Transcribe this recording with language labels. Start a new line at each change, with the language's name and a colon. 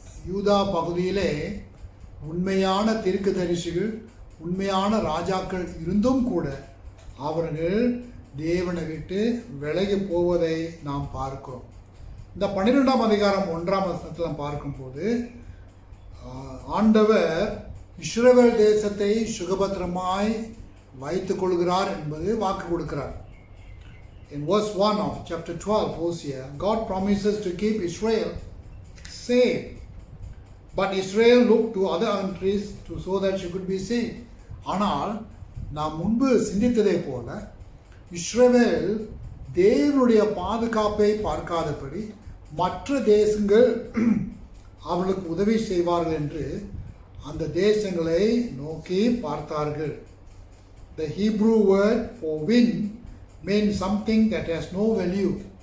Tamil: யூதா பகுதியிலே உண்மையான தீர்க்கதரிசிகள், உண்மையான ராஜாக்கள் இருந்தும் கூட அவர்கள் தேவனை விட்டு விலகி போவதை நாம் பார்க்கிறோம். இந்த 12ஆம் அதிகாரம் 1ஆம் வசனத்தில் பார்க்கும்போது ஆண்டவர் இஸ்ரவேல் தேசத்தை சுகபத்திரமாய் வைத்துக் கொள்கிறார் என்பது வாக்கு கொடுக்கிறார்.
English: In verse 1 of chapter 12 Hosea, God promises to keep Israel safe. But Israel looked to other countries so that she could be safe.
Tamil: ஆனால் நாம் முன்பு சிந்தித்ததை போல இஸ்ரவேல் தேவனுடைய பாதுகாப்பை பார்க்காதபடி மற்ற தேசங்கள் அவர்களுக்கு உதவி செய்வார்கள் என்று அந்த தேசங்களை நோக்கி பார்த்தார்கள்.
English: The Hebrew word for wind means something that has no value.